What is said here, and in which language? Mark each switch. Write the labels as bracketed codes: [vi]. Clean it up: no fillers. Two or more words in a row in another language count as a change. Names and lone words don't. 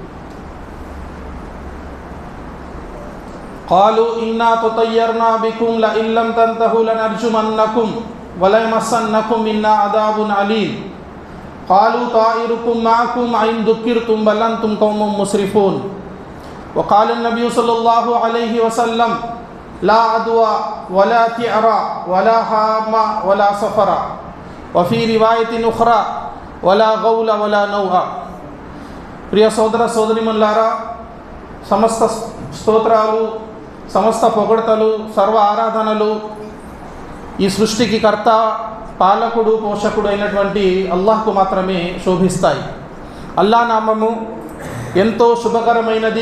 [ar] قالوا إنا تطيرنا بكم لئن لم تنتهوا لنرجمنكم وليمسنكم منا عذاب أليم قالوا طائركم معكم أئن ذكرتم بل أنتم قوم مسرفون وقال النبي صلى الله عليه وسلم لا عدوى ولا طيرة ولا هامة ولا صفر وفي رواية أخرى ولا غول ولا نوء. [te] प्रिय సోదర సోదరీమణులారా, సమస్త స్తోత్రాలు, సమస్త పొగడ్తలు, సర్వ ఆరాధనలు ఈ సృష్టికి కర్త, పాలకుడు, పోషకుడు అయినటువంటి అల్లాహ్కు మాత్రమే శోభిస్తాయి. అల్లాహ్ నామము ఎంతో శుభకరమైనది.